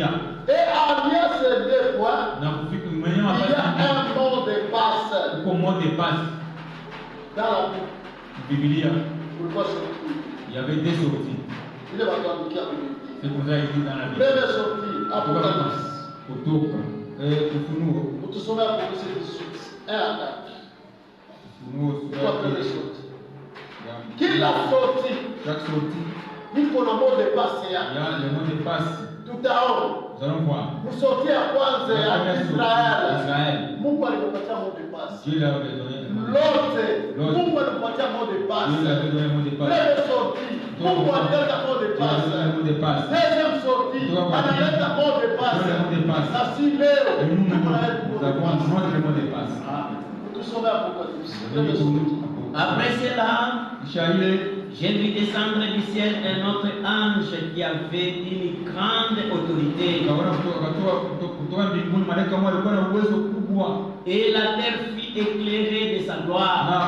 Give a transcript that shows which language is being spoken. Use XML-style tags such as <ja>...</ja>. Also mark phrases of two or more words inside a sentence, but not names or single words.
<fr>Et en ces deux points, il y a un mot de passe. Dans la Bible, il y avait des sorties. C'est pour ça qu'il dit dans la Bible. Première sortie, Apocalypse.</fr> <sw>Utusome hapo kila sorti</sw> <fr>Il faut le mot de passe. Il y a le mot de passe. Tout à l'heure. Nous allons voir. Vous sortez à Kwanzaa à Israël.</fr> <sw>Mungu alikupatia</sw> <fr>mot de passe. Dieu lui avait donné le mot de passe. L'autre,</fr> <sw>Mungu alikupatia</sw> <fr>mot de passe. Dieu lui avait donné le mot de passe. Première sortie,</fr> <sw>Mungu alileta</sw> <fr>mot de passe. Deuxième sortie, analeta mot de passe.</fr> <sw>Na si leo, Mungu analeta</sw> <fr>mot de passe. Nous sommes à Apocalypse. Après cela, j'ai vu descendre du ciel un autre ange qui avait une grande autorité. Et la terre fut éclairée de sa gloire.</fr>